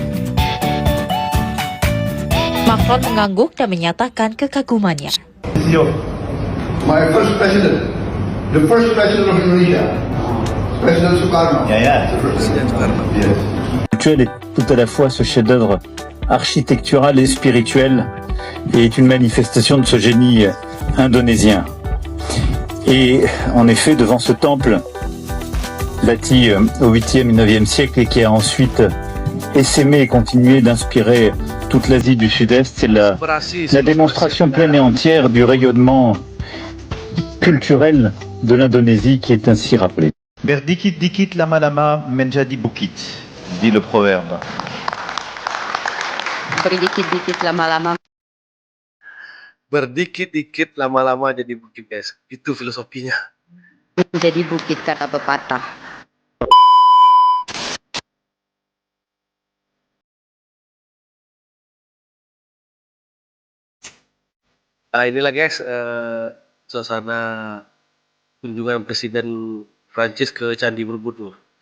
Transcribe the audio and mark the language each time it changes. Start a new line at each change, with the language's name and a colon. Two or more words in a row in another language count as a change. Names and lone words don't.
Indonesian: Macron mengangguk dan menyatakan kekagumannya.
English: My first president, the first president of Indonesia, President Soekarno.
Indonesian: Presiden Soekarno.
English: Yes.
French: Est tout à la fois ce chef-d'œuvre architectural et spirituel et est une manifestation de ce génie indonésien. Et en effet, devant ce temple bâti au 8e et 9e siècle et qui a ensuite essaimé et continué d'inspirer toute l'Asie du Sud-Est, c'est la démonstration pleine et entière du rayonnement culturel de l'Indonésie qui est ainsi rappelé.
Indonesian: Berdikit dikit lama-lama menjadi bukit,
French: dit le proverbe.
Indonesian: Berdikit-dikit lama-lama Berdikit-dikit lama-lama jadi bukit, guys. Itu filosofinya. menjadi bukit, kata pepatah. Inilah guys, suasana kunjungan Presiden Prancis ke Candi Borobudur.